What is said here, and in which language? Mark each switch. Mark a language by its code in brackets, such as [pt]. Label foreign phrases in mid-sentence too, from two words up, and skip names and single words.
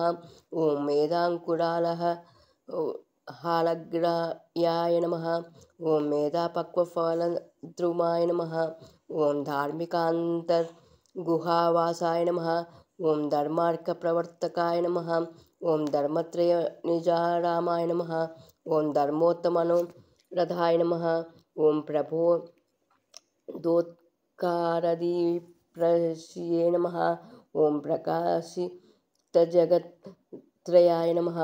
[sa] ओं मेधाङ्कुरालहालग्रायाय नमः। ओं मेधापक्वफलद्रुमाय नमः। ओं धार्मिकान्तर्गुहावासाय नमः। ओं धर्मार्कप्रवर्तकाय नमः। ఓం ధర్మత్రయ నిజారామాయ నమః. ఓం ధర్మోత్తమనురథాయ నమః. ఓం ప్రభో దోత్కారదీప్రశియే నమః. ఓం ప్రకాశితజగత్త్రయాయ నమః.